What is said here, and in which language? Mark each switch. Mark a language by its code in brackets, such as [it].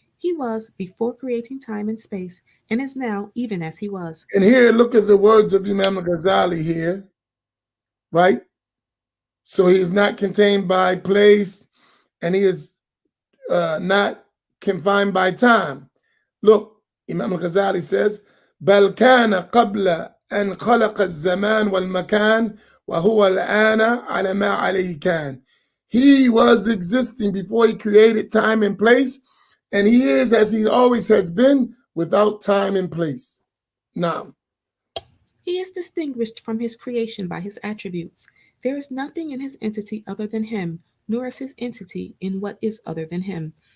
[en] He was before creating time and space, and is now even as he was. And here, look at the words of Imam Ghazali here, right? So he is not contained by place, and he is not confined by time. Look, Imam Ghazali says, [ar] بل كان قبل أن خلق الزمان والمكان وهو الآن على ما عليه كان. [en] He was existing before he created time and place, and he is as he always has been without time and place. Now, He is distinguished from his creation by his attributes. There is nothing in his entity other than him, nor is his entity in what is other than him.